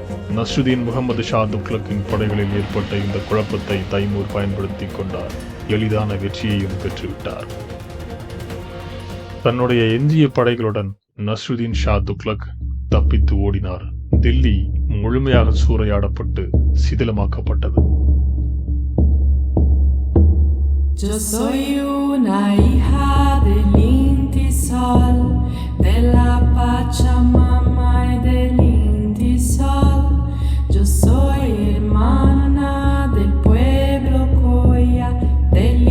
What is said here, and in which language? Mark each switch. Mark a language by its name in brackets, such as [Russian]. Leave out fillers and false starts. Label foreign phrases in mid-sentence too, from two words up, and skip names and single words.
[Tamil] நஸ்ருதீன் முகமது ஷா துக்ளக்கின் படைகளில் ஏற்பட்ட இந்த குழப்பத்தை தைமூர் பயன்படுத்திக் கொண்டார். எளிதான வெற்றியையும் பெற்றுவிட்டார். தன்னுடைய எஞ்சிய படைகளுடன் நஸ்ருதீன் ஷா துக்ளக் தப்பித்து ஓடினார். தில்லி முழுமையாக சூறையாடப்பட்டு சிதிலமாக்கப்பட்டது. [Spanish] Yo soy una hija del Inti Sol, de la Pachamama y del Inti Sol. Yo soy hermana del pueblo Coya, de